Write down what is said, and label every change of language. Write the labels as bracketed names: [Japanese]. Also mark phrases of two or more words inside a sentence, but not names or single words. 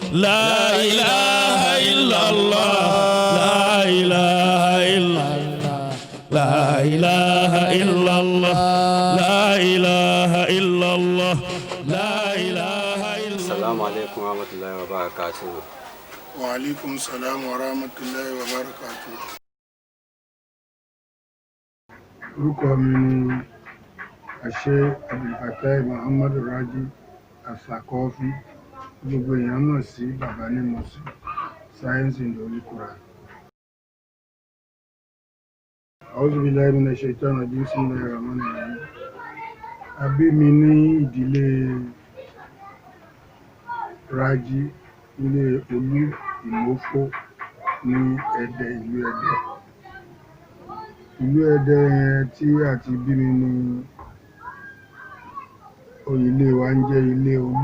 [Arabic] لا إله إلا الله لا إله إلا الله لا إله إلا الله لا إله إلا الله لا إله إلا الله. السلام عليكم ورحمة الله وبركاته. وعليكم السلام ورحمة الله وبركاته. [Yoruba] orúkọ mi ni àṣẹ Abdulfatai Muhammad Raji Asakọ́fí, gbogbo èèyàn mọ̀ sí bàbá ní mọ̀sí sáyẹ́nsì lórí Quran. [Arabic] أعوذ بالله من الشيطان الرجيم، بسم الله الرحمن الرحيم. [Yoruba] A bí mi ní ìdílé Raji, ilé Olú Ìmófó ní Ẹdẹ, ìlú Ẹdẹ. Ìlú Ẹdẹ yẹn tí a ti bí mi ní ilé wa ń jẹ́ ilé Olú.